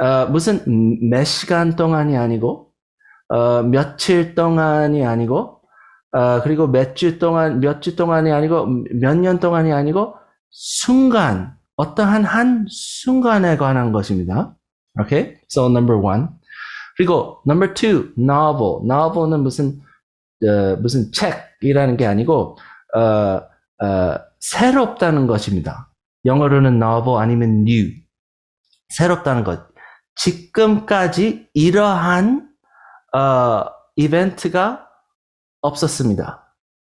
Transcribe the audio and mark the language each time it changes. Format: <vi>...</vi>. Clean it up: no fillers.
<ko>무슨 몇 시간 동안이 아니고, 며칠 동안이 아니고, 그리고 몇 주 동안이 아니고, 몇 년 동안이 아니고, 순간, 어떠한 한 순간에 관한 것입니다.</ko> <en>Okay? So number 1. 그리고 number 2, novel.</en> <ko>novel은 무슨 책이라는 게 아니고, 새롭다는 것입니다. 영어로는 novel 아니면 new. 새롭다는 것. 지금까지 이러한, 이벤트가 없었습니다.</ko>